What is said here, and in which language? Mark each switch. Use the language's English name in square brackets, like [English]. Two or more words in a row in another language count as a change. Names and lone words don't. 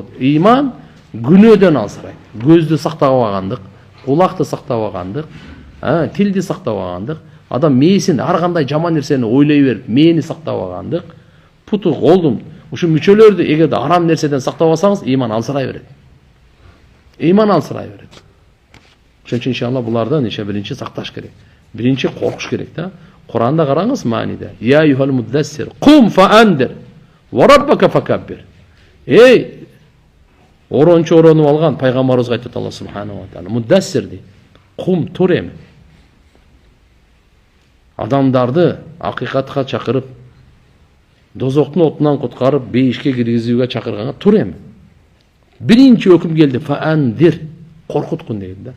[Kyrgyz] Иман күнөөдөн алсырайт. Көздү сактап алгандык, кулакты сактап алгандык, тилди сактап алгандык, адам мээсин ар кандай жаман нерсени ойлой берип, мээни сактап алгандык, путу, колдун, ушу мүчөлөрдү эгерде арам нерседен сактап алсаңыз, иман алсырай берет. Иман алсырай берет. Ошон үчүн иншалла булардан биринчи сакташ керек. Биринчи коркуш керек да. Куранда караңыз мааниде. [Arabic] يا أيها المدثر قم فأنذر وربك فكبر. [Kyrgyz] Эй, орончу оронуп алган пайгамбарыбызга айтат Алла [Arabic] سبحانه وتعالى. [Kyrgyz] Муддассир дейт. Кум, тур эми. Адамдарды акыйкатка чакырып, дозоктун отунан куткарып, бейишке киргизүүгө чакырганга тур эми. Биринчи өкүм келди, фаандир, коркуткун дейт да.